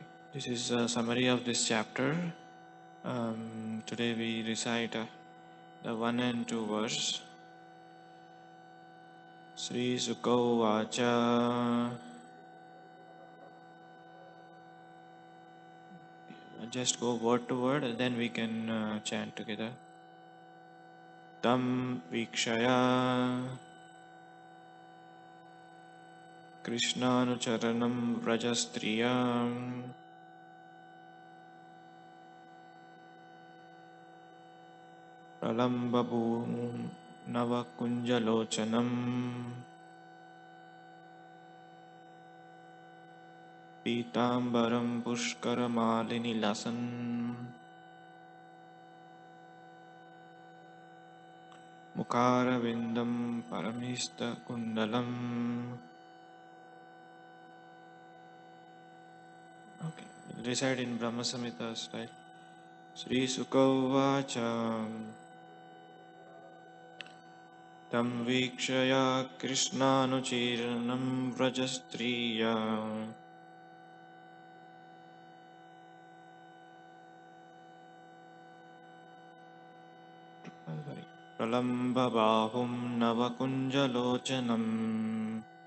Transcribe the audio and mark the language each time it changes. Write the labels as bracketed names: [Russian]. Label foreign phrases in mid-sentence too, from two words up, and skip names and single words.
[English] This is a summary of this chapter. Today we recite the 1 and 2 verse. [Sanskrit] श्री शुक उवाच. [English] Just go word to word, and then we can chant together. [Sanskrit] तं वीक्ष्य कृष्णानुचरं व्रजस्त्रियः प्रलम्बबाहुं नवकञ्जलोचनम् पीताम्बरं पुष्करमालिनं लसन् मुखारविन्दं परिमृष्ट कुण्डलम्. [English] Okay, recite in Brahma Samhita style. [Sanskrit] श्री शुक उवाच तं वीक्ष्य कृष्णानुचरं व्रजस्त्रियः प्रलम्बबाहुं नवकञ्जलोचनम्